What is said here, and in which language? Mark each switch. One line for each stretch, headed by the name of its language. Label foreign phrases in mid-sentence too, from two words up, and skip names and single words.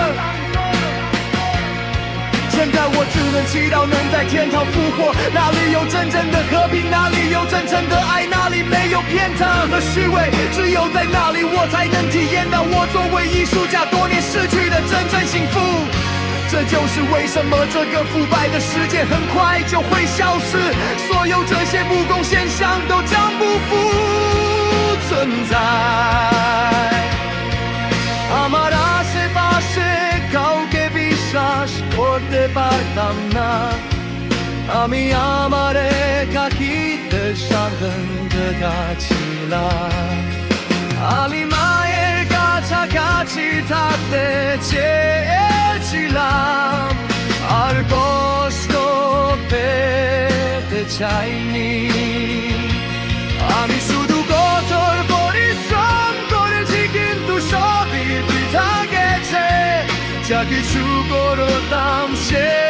Chinese: 现在我只能祈祷能在天堂复活，哪里有真正的和平，哪里有真诚的爱，哪里没有偏袒和虚伪，只有在那里我才能体验到我作为艺术家多年失去的真正幸福。这就是为什么这个腐败的世界很快就会消失，所有这些不公现象都将不复存在。
Bangla: আমার আশেপাশে কাউকে বিশ্বাস করতে পারতাম না, আমি আমার একাকিত্বের সঙ্গে ছিলাম, আমি মায়ের কাছাকাছি থাকতে চেয়েছিলাম, আর কষ্ট পেতে চাইনি, আমি শুধু কঠোর পরিশ্রম করেছি কিন্তু সবই বৃথা গেছে, যা কিছু করতাম সে